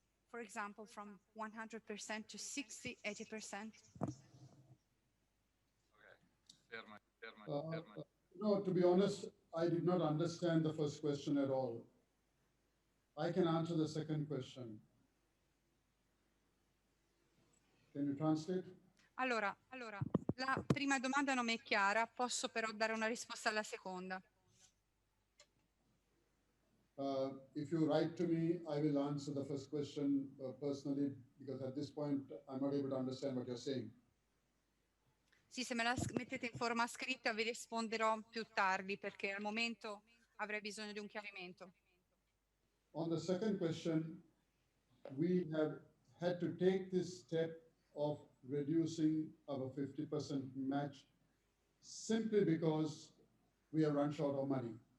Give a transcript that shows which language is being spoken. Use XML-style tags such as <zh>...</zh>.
<en>For example, from 100% to 60, 80%? No, to be honest, I did not understand the first question at all. I can answer the second question. Can you translate?</en> <it>Allora, la prima domanda non mi è chiara, posso però dare una risposta alla seconda.</it> <en>If you write to me, I will answer the first question personally, because at this point, I'm not able to understand what you're saying.</en> <it>Sì, se me la mettete in forma scritta vi risponderò più tardi, perché al momento avrei bisogno di un chiarimento.</it> <en>On the second question, we have had to take this step of reducing our 50% match simply because we have run short of money.</en>